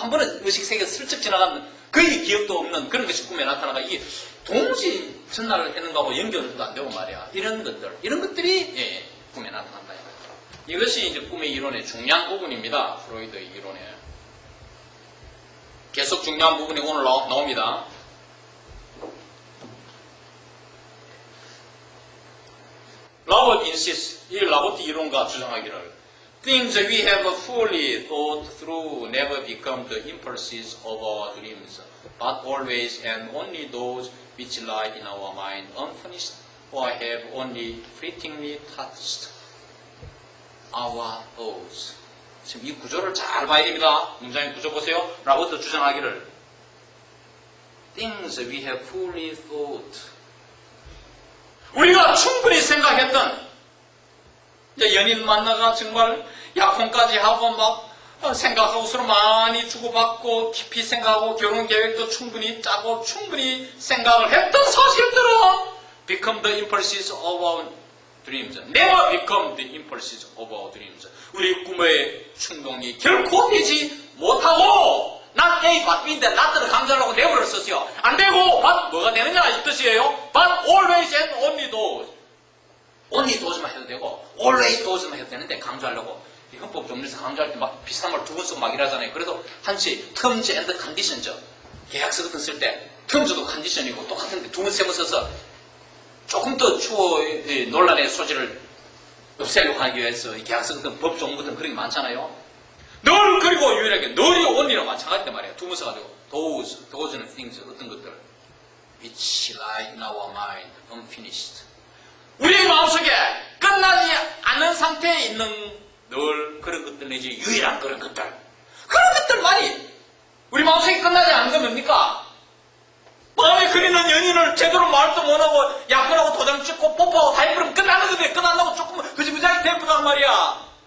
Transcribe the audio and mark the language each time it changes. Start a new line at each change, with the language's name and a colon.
Korean: 한 번은 의식세계에 슬쩍 지나가면 거의 기억도 없는 그런 것이 꿈에 나타나가 이게 도무지 전날을 했는 거하고 연결도 안 되고 말이야. 이런 것들이 꿈에 나타난다. 이것이 이제 꿈의 이론의 중요한 부분입니다. 프로이드의 이론에. 계속 중요한 부분이 오늘 나옵니다.
English: 라버트 insists,
Korean: 이 라버트 이론가 주장하기를
English: Things we have fully thought through never become the impulses of our dreams, but always and only those which lie in our mind unfinished or have only fleetingly touched our thoughts.
Korean: 지금 이 구조를 잘 봐야 됩니다. 문장의 구조 보세요. 라버트 주장하기를
English: Things we have fully thought.
Korean: 우리가 충분히 생각했던 이제 연인 만나가 정말 약혼까지 하고 막 생각하고 서로 많이 주고받고 깊이 생각하고 결혼 계획도 충분히 짜고 충분히 생각을 했던 사실들은
English: become the impulses of our dreams. Never become the impulses of our dreams.
Korean: 우리 꿈의 충동이 결코 되지 못하고
English: not A, but B
Korean: 인데 not를 강조하려고 never를 썼어요. 안 되고 but 뭐가 되느냐 이 뜻이에요.
English: But always and only those. only those
Korean: 만 해도 되고
English: always those
Korean: 만 해도 되는데 강조하려고 이 헌법 조문에서 강조할 때 막 비슷한 말 두 번 쓰고 막 이러잖아요. 그래도 한치
English: terms and conditions
Korean: 계약서 같은 쓸 때 terms도 컨디션이고 똑같은데 두 번 세 번 써서 조금 더 논란의 소지를 없애려고 하기 위해서 이 계약서 같은 법 조문 같은 그런 게 많잖아요. 늘 그리고 유일하게 늘이 only로 마찬가지인데 말이에요. 두 번 써가지고 those는 things 어떤 것들
English: which lie in our mind unfinished.
Korean: 우리의 마음속에 끝나지 않은 상태에 있는 늘 그런 것들 내지 유일한 그런 것들만이 우리 마음속에 끝나지 않은 건 뭡니까? 마음에 그리는 연인을 제대로 말도 못하고 약혼하고 도장 찍고 뽀뽀하고 다 해버리면 끝나는 건데 끝난다고 조금 그지그지하게 되쁘단 말이야.